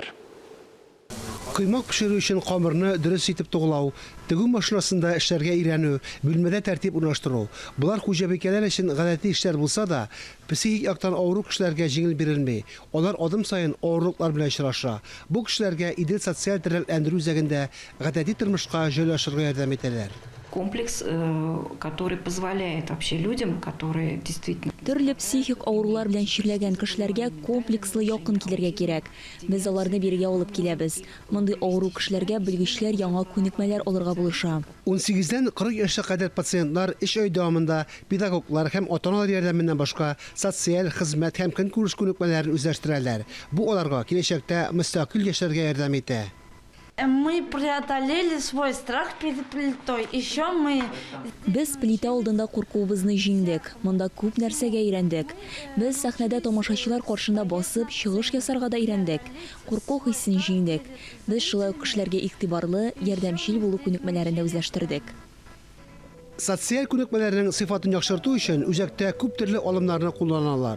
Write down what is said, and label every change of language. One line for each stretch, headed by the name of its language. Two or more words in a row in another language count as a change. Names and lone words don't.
Tatar: Кыймак пешерү өчен камырны дөрес итеп тугылау, тегү машинасында эшләргә өйрәнү, бүлмәдә тәртип урнаштыру. Булар хуҗабикәләр өчен гадәти эшләр булса да, психик яктан авыру кешеләргә җиңел бирелми. Алар адым саен авырлыклар белән очраша. Бу кешеләргә идел социаль тернәкләндерү үзәгендә гадәти тормышка җайлашырга ярдәм итәләр.
Russian: Комплекс, который позволяет вообще людям, которые действительно...
Tatar: Төрле психик авырулар белән чирләгән кешеләргә комплекслы якын килергә кирәк. Без аларны биргә алып киләбез. Мондый авыру кешеләргә белгечләр яңа күнекмәләр алырга булыша. 18-дән 40 яшькә кадәр пациентлар эш ай дәвамында педагоглар һәм ата-аналар ярдәменнән башка социаль хезмәт һәм көнкүреш күнекмәләрен үзләштерәләр. Бу аларга киләчәктә мөстәкыйль яшәргә ярдәм итә.
Russian: Мы преодолели свой страх перед плитой. Еще мы...
Tatar: Без плита алдында куркуыбызны җиңдек. Монда күп нәрсәгә өйрәндек. Без сәхнәдә тамашачылар каршында басып, чыгыш ясарга да өйрәндек. Курку хиссен җиңдек. Без шулай кешеләргә игътибарлы, ярдәмчел булу күнекмәләрен үзләштердек. Социаль күнекмәләрнең сыйфатын яхшырту өчен үзәктә күп төрле алымнарны кулланалар.